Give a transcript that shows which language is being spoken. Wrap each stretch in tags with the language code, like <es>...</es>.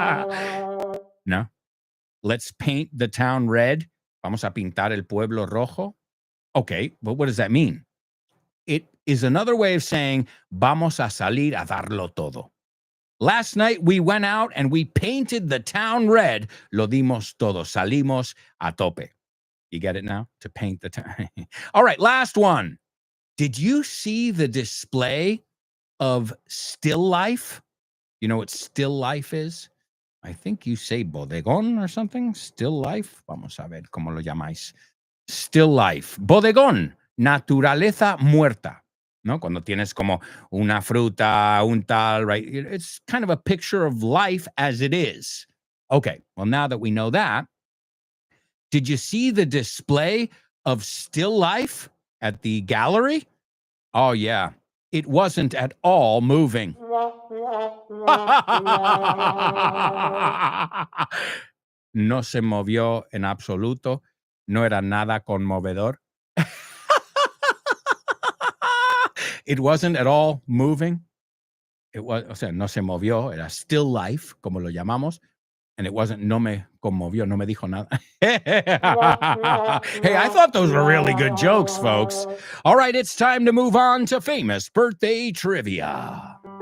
<en>No? Let's paint the town red.</en> <es>Vamos a pintar el pueblo rojo.</es> <en>Okay, but what does that mean? It is another way of saying,</en> <es>vamos a salir a darlo todo.</es> <en>Last night we went out and we painted the town red.</en> <es>Lo dimos todo. Salimos a tope.</es> <en>You get it now? To paint the town. All right, last one. Did you see the display of still life? You know what still life is? I think you say bodegón or something. Still life.</en> <es>Vamos a ver cómo lo llamáis. Still life. Bodegón. Naturaleza muerta. ¿No? Cuando tienes como una fruta, un tal,</es> <en>right? It's kind of a picture of life as it is. Okay. Well, now that we know that, did you see the display of still life at the gallery? Oh, yeah. It wasn't at all moving.</en> <es>No se movió en absoluto. No era nada conmovedor.</es> <en>It wasn't at all moving. It was,</en> <es>o sea, no se movió. Era still life, como lo llamamos.</es> <en>And it wasn't,</en> <es>no me conmovió, no me dijo nada.</es> <en>Hey, I thought those were really good jokes, folks. All right, it's time to move on to famous birthday trivia.</en>